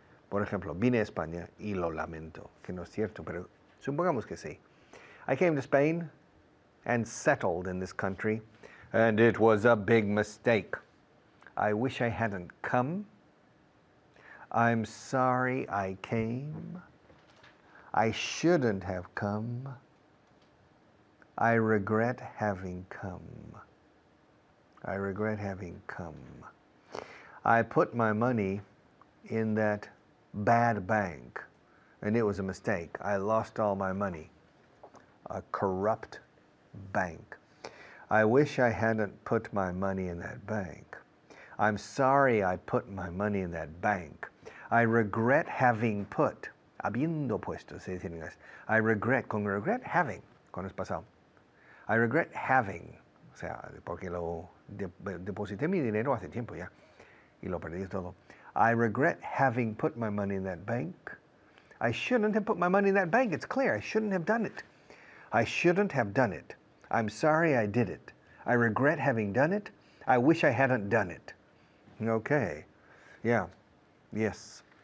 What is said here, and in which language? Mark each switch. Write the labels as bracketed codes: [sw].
[es] Por ejemplo, vine a España y lo lamento, que no es cierto, pero supongamos que sí. [en] I came to Spain and settled in this country, and it was a big mistake. I wish I hadn't come. I'm sorry I came. I shouldn't have come. I regret having come. I regret having come. I put my money in that bad bank, and it was a mistake. I lost all my money. A corrupt bank. I wish I hadn't put my money in that bank. I'm sorry I put my money in that bank. I regret having put, [es] habiendo puesto, se dice en inglés. [en] I regret, [es] con regret, having, con es pasado. [en] I regret having, [es] o sea, porque lo deposité mi dinero hace tiempo ya, y lo perdí todo. [en] I regret having put my money in that bank. I shouldn't have put my money in that bank. It's clear. I shouldn't have done it. I shouldn't have done it. I'm sorry I did it. I regret having done it. I wish I hadn't done it. Okay. Yeah. Yes.